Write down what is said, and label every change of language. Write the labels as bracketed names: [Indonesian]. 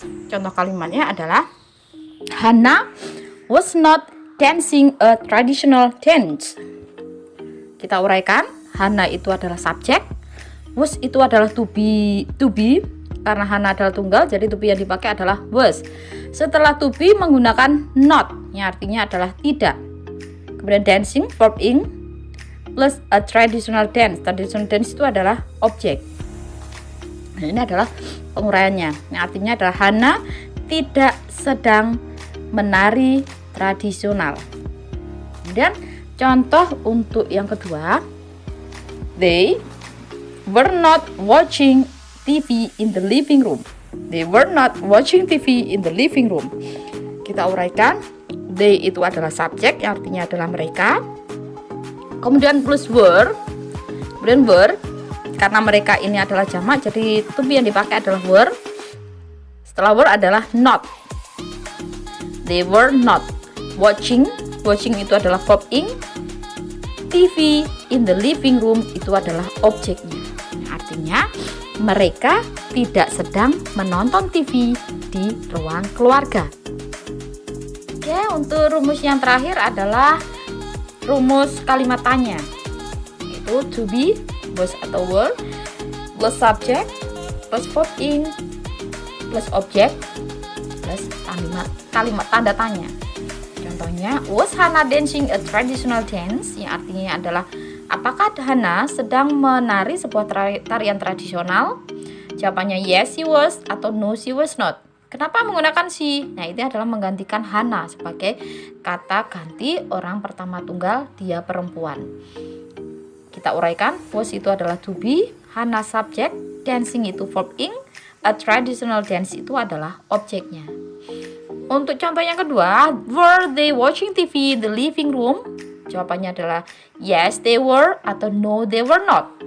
[Indonesian] Contoh kalimatnya adalah [English] Hannah was not dancing a traditional dance. [Indonesian] Kita uraikan, Hannah itu adalah subjek, was itu adalah to be. Karena Hannah adalah tunggal, jadi to be yang dipakai adalah was. Setelah to be menggunakan not, yang artinya adalah tidak. [English] Kemudian dancing, verb ing, plus a traditional dance. [Indonesian] Traditional dance itu adalah objek. Nah, ini adalah penguraiannya. Yang artinya adalah Hannah tidak sedang menari tradisional. Kemudian Contoh untuk yang kedua, [English] they were not watching TV in the living room. They were not watching TV in the living room. [Indonesian] Kita uraikan, they itu adalah subjek yang artinya adalah mereka. Kemudian plus were. Kemudian were, karena mereka ini adalah jamak, jadi to be yang dipakai adalah were. [English] Setelah were adalah not. They were not watching. Watching itu adalah verb ing. TV in the living room [Indonesian] itu adalah objeknya. Artinya mereka tidak sedang menonton TV di ruang keluarga. Oke, untuk rumus yang terakhir adalah rumus kalimat tanya, yaitu to be was atau were plus subject plus verb ing plus objek plus kalimat tanda tanya. Contohnya, [English] was Hana dancing a traditional dance? [Indonesian] Yang artinya adalah apakah Hana sedang menari sebuah tarian tradisional? [English] Jawabannya yes she was atau no she was not. [Indonesian] Kenapa menggunakan she? Nah, itu adalah menggantikan Hana sebagai kata ganti orang pertama tunggal dia perempuan. Kita uraikan, was itu adalah to be, Hana subjek, dancing itu verb ing, a traditional dance itu adalah objeknya. Untuk contoh yang kedua, [English] were they watching TV in the living room? [Indonesian] Jawabannya adalah [English] yes they were atau no they were not.